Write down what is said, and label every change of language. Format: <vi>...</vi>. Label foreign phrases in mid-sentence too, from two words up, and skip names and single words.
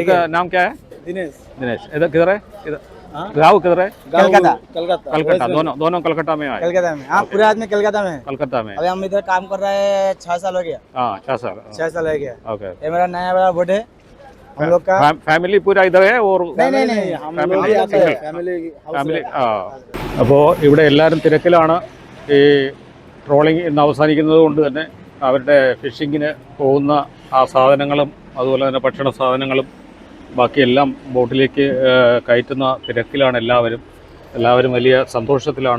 <hi>उसका है। नाम क्या है? दिनेश, दिनेश। इधर किधर है? इधर हाँ? गाँव किधर है? कलकत्ता, कलकत्ता, कलकत्ता। दोनों कलकत्ता में आए? कलकत्ता में, हाँ पूरे आदमी कलकत्ता में है। कलकत्ता में। अभी हम इधर काम कर रहे हैं 6 साल हो गया, हाँ 6 साल। 6 साल हो गया। ओके। ये मेरा नया बड़ा बोट है हम लोग का। फैमिली पूरा इधर और नहीं हम लोग</hi> <ml>ഫാമിലി</ml> <hi>भी आते हैं,</hi> <ml>ഫാമിലി ആ അപ്പോൾ ഇവിടെ എല്ലാവരും തിരക്കിലാണ്. ഈ ട്രോളിംഗ് ഇന്ന് അവസാനിക്കുന്നത് കൊണ്ട് തന്നെ അവരുടെ ഫിഷിങ്ങിന് പോകുന്ന ആ സാധനങ്ങളും അതുപോലെ തന്നെ ഭക്ഷണ സാധനങ്ങളും ബാക്കിയെല്ലാം ബോട്ടിലേക്ക് കയറ്റുന്ന തിരക്കിലാണ് എല്ലാവരും വലിയ സന്തോഷത്തിലാണ്.</ml>